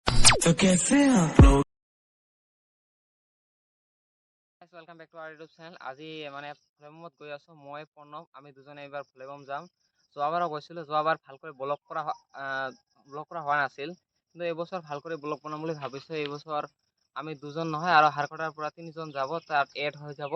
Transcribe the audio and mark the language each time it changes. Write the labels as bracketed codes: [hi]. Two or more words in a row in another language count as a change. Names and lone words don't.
[hi] तो कैसे आप लोग [en] welcome back to our YouTube channel. [as] আজি মানে ভ্লেবমত গৈ আছো, মই প্ৰণৱ, আমি দুজনে এইবাৰ ভ্লেবম যাম। যোৱাবাৰো গৈছিলোঁ, যোৱাবাৰ ভালকৈ ব্লগ কৰা হোৱা নাছিল, কিন্তু এইবছৰ ভালকৈ ব্লগ বনাম বুলি ভাবিছোঁ। এইবছৰ আমি দুজন নহয় আৰু হাৰকটাৰ পৰা 3জন যাব, তাত এড হৈ যাব।